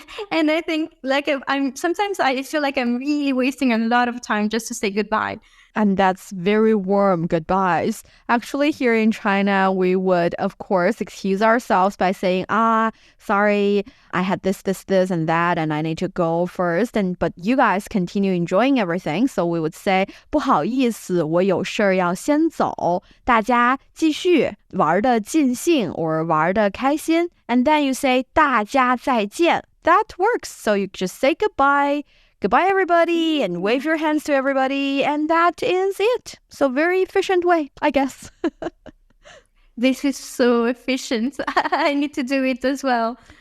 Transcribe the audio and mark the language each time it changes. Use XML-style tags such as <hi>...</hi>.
<en>And I think like sometimes I feel like I'm really wasting a lot of time just to say goodbye. And that's very warm goodbyes. Actually, here in China, we would, of course, excuse ourselves by saying, sorry, I had this, and that, and I need to go first. But you guys continue enjoying everything. So we would say,</en> <zh>不好意思，我有事儿要先走。大家继续玩得尽兴</zh> <en>or</en> <zh>玩得开心.</zh> <en>And then you say,</en> <zh>大家再见.</zh> <en>That works. So you just say goodbye. Goodbye, everybody, and wave your hands to everybody, and that is it. So very efficient way, I guess. This is so efficient. I need to do it as well.</en>